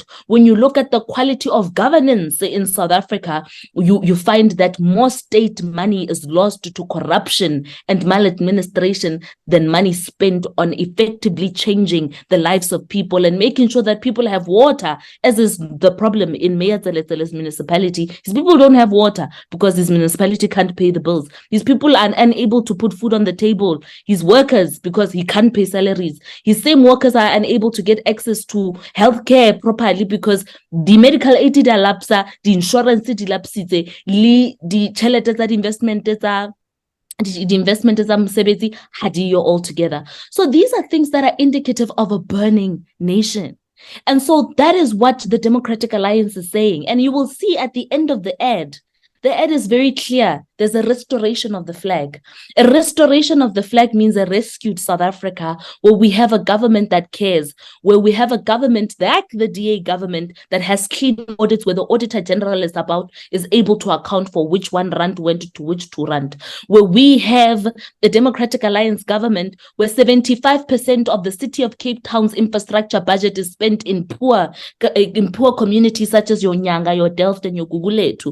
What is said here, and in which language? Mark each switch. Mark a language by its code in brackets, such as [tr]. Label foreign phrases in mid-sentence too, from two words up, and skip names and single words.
[en] When you look at the quality of governance in South Africa, you find that more state money is lost to corruption and maladministration than money spent on effectively changing the lives of people and making sure that people have water, as is the problem in Mayor Tseletsele's municipality. His people don't have water because his municipality can't pay the bills. His people are unable to put food on the table. His workers, because he can't pay salaries. His same workers are unable to get access to healthcare properly because the medical aid [nso] di lapsa, [en] the insurance [nso] di lapsitse, [en] the [nso] tšhelete tsa investment tsa [en] the investment is hadiyo altogether. So these are things that are indicative of a burning nation. And so that is what the Democratic Alliance is saying. And you will see at the end of the ad is very clear. There's a restoration of the flag. A restoration of the flag means a rescued South Africa, where we have a government that cares, where we have a government like the DA government that has clean audits, where the Auditor General is able to account for which 1 rand went to which 2 rand, where we have the Democratic Alliance government, where 75% of the city of Cape Town's infrastructure budget is spent in poor communities such as your Nyanga, your Delft, and your Guguletu.